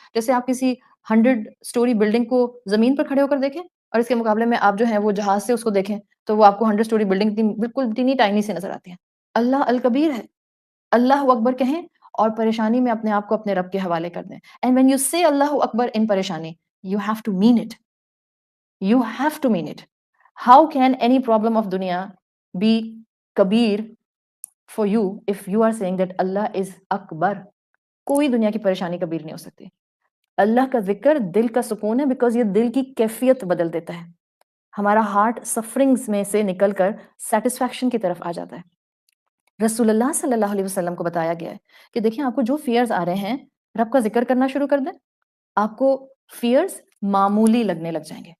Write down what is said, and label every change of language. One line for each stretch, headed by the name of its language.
Urdu: جیسے آپ کسی 100 اسٹوری بلڈنگ کو زمین پر کھڑے ہو کر دیکھیں اور اس کے مقابلے میں آپ جو ہیں وہ جہاز سے اس کو دیکھیں تو وہ آپ کو 100 اسٹوری بلڈنگ بالکل ٹینی ٹائنی سے نظر آتی ہے. اللہ الکبیر ہے. اللہ اکبر کہیں اور پریشانی میں اپنے آپ کو اپنے رب کے حوالے کر دیں.
English: And when you say Allah اکبر in پریشانی، you have to mean it. You have to mean it. How can any problem of dunya be kabir for you if you are saying that Allah is akbar?
Urdu: کوئی دنیا کی پریشانی کبیر نہیں ہو سکتی. اللہ کا ذکر دل کا سکون ہے، بیکاز یہ دل کی کیفیت بدل دیتا ہے. ہمارا ہارٹ سفرنگز میں سے نکل کر سیٹسفیکشن کی طرف آ جاتا ہے. رسول اللہ صلی اللہ علیہ وسلم کو بتایا گیا ہے کہ دیکھیں آپ کو جو فیئرز آ رہے ہیں، رب کا ذکر کرنا شروع کر دیں، آپ کو فیئرز معمولی لگنے لگ جائیں گے.